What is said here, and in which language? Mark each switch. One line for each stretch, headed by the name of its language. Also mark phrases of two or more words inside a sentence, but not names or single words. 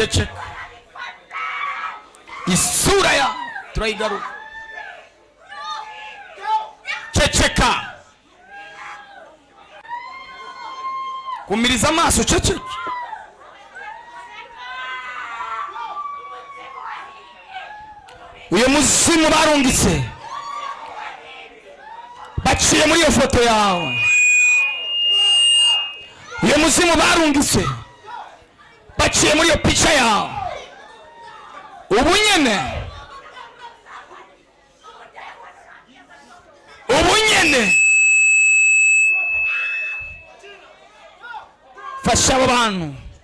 Rundi: ceceka. Isura ya turayigaruka. Ceceka. Kumiriza amaso, ceceka. Uyo muzimu barungitse baciye muri iyo foto yawe. Uyo muzimu barungitse baciye muri iyo picha yawe. Ubunyene fasha abo bantu.